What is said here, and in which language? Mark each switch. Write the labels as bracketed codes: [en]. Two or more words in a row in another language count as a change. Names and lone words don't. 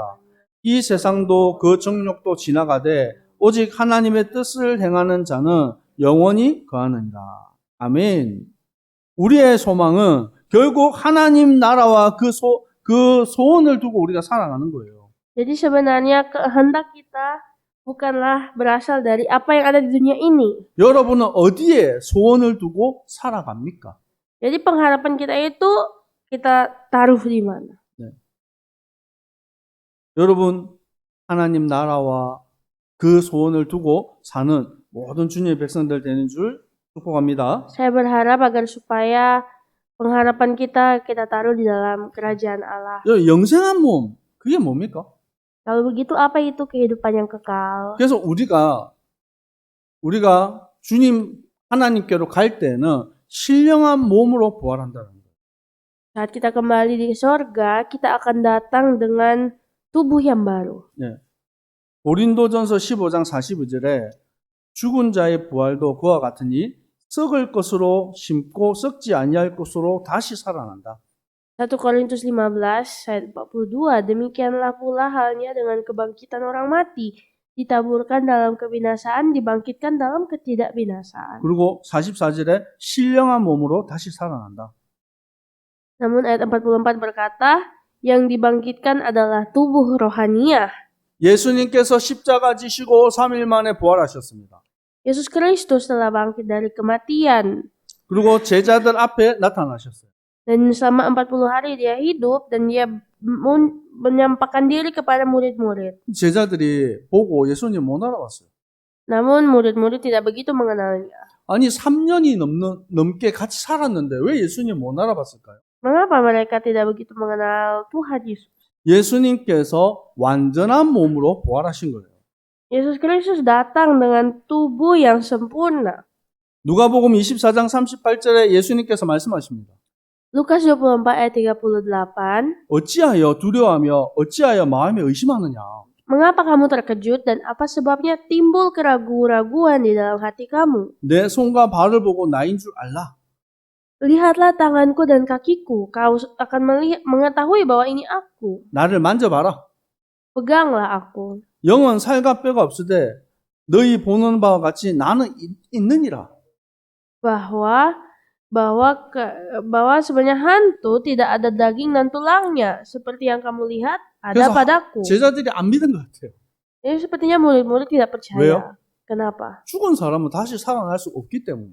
[ko] 이 세상도 그 정욕도 지나가되 오직 하나님의 뜻을 행하는 자는 영원히 거하느니라. 아멘. 우리의 소망은 결국 하나님 나라와 그 소원을 두고 우리가 살아가는 거예요. [id] Jadi sebenarnya kehendak kita bukanlah berasal dari apa yang ada di dunia ini. [ko] 여러분은 어디에 소원을 두고 살아갑니까? [id] Jadi pengharapan kita itu kita taruh di mana? [ko] 여러분, 하나님 나라와 그 소원을 두고 사는 모든 주님의 백성들 되는 줄 축복합니다. [id] Saya berharap agar supaya pengharapan kita taruh di dalam kerajaan Allah. [ko] 영생한 몸, 그게 뭡니까? [id] Kalau begitu apa itu kehidupan yang kekal? [ko] 그래서 우리가 주님 하나님께로 갈 때는 신령한 몸으로 부활한다는 거예요. [id] Saat kita kembali di sorga, kita akan datang dengan tubuh yang baru. [ko] 예. 고린도전서 15장 45절에 죽은 자의 부활도 그와 같으니 썩을 것으로 심고 썩지 아니할 것으로 다시 살아난다. [id] 1 Korintus 15 ayat 42, demikianlah pula halnya dengan kebangkitan orang mati, ditaburkan dalam kebinasaan, dibangkitkan dalam ketidakbinasaan. [ko] 그리고 44절에 신령한 몸으로 다시 살아난다. [id] Namun ayat 44 berkata, yang dibangkitkan adalah tubuh rohaniah. [ko] 예수님께서 십자가 지시고 3일 만에 부활하셨습니다. [id] Yesus Kristus telah bangkit dari kematian. [ko] 그리고 제자들 앞에 나타나셨어요. [id] Dan selama 40 hari dia hidup dan dia menyampaikan diri kepada murid-murid. [ko] 제자들이 보고 예수님 못 알아봤어요. [id] Namun murid-murid tidak begitu mengenalnya. [ko] 아니 3년이 넘게 같이 살았는데 왜 예수님 못 알아봤을까요? [id] Mengapa mereka tidak begitu mengenal Tuhan Yesus? [ko] 예수님께서 완전한 몸으로 부활하신 거예요. [id] Yesus Kristus datang dengan tubuh yang sempurna. [ko] 누가복음 24장 38절에 예수님께서 말씀하십니다. [id] Lukas 24 ayat 38. [ko] 어찌하여 두려워하며 어찌하여 마음에 의심하느냐. [id] Mengapa kamu terkejut dan apa sebabnya timbul keraguan-raguan di dalam hati kamu? [ko] 내 손과 발을 보고 나인 줄 알라. [id] Lihatlah tanganku dan kakiku, kau akan mengetahui bahwa ini aku. [ko] 나를 만져봐라. [id] Peganglah aku. [ko] 영은 살과 뼈가 없으되 너희 보는 바와 같이 나는 있느니라. [id] bahwa sebenarnya hantu tidak ada daging dan tulangnya, seperti yang kamu lihat ada [ko] 그래서 [id] padaku. [ko] 제자들이 안 믿은 것 같아요. [id] Jadi sepertinya murid-murid tidak percaya. [ko] 왜요? [id] Kenapa? [ko] 죽은 사람은 다시 살아날 수 없기 때문에.